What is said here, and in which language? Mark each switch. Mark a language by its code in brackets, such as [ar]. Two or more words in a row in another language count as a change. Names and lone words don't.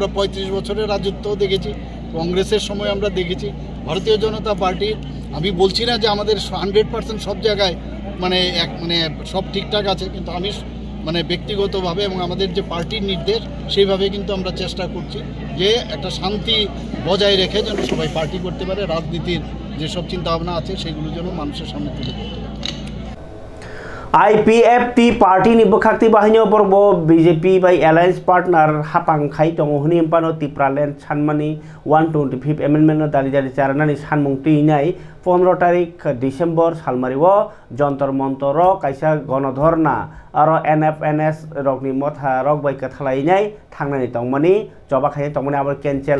[bn] 35 বছরের রাজত্বও দেখেছি কংগ্রেসের সময় আমরা দেখেছি ভারতীয় জনতা পার্টির আমি বলছি না যে আমাদের 100% সব জায়গায় মানে সব ঠিকঠাক আছে কিন্তু আমি মানে ব্যক্তিগতভাবে এবং আমাদের যে পার্টির নির্দেশ সেইভাবে কিন্তু আমরা চেষ্টা করছি যে একটা শান্তি বজায় রেখে যেন সবাই পার্টি করতে পারে রাজনীতির যেসব চিন্তাভাবনা আছে সেগুলো যেন মানুষের সামনে তুলে ধরতে পারে [trp] IPFT पार्टी नि बखाक्ति बाहिनी बरबो बीजेपी बाय [en] alliance partner [trp] हापां खाइ दङ हुनि एम्पानो तिप्रालेन सानमानि 125 एमेन्डमेन्ट दालि दालि चारनानि सानमुंति नाय 15 तारिख डिसेम्बर सालमारिओ जन्तर मन्तर कायसा गणधरना आरो NFNS रगनि मथा रग बाय कथलायनाय थांनानि दंमानि जबा खाय दंमानि आबार केन्सेल